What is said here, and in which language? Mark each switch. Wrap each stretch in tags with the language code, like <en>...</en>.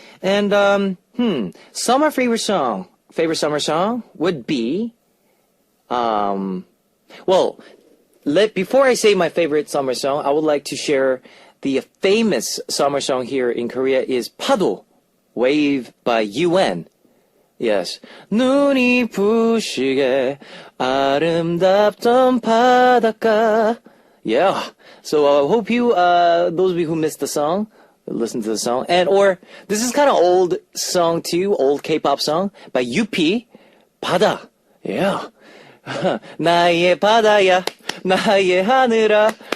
<en>And summer favorite summer song would be before I say my favorite summer song, I would like to share the famous summer song here in Korea is 파도, Wave by UN. Yes.</en> <ko>눈이 부시게 아름답던 바닷가.</ko> <en>Yeah. So I hope you, those of you who missed the song, listen to the song. This is kind of old song too, old K-pop song by UP, 바다. Yeah.</en> <ko>나의 바다야, 나의 하늘아.</ko>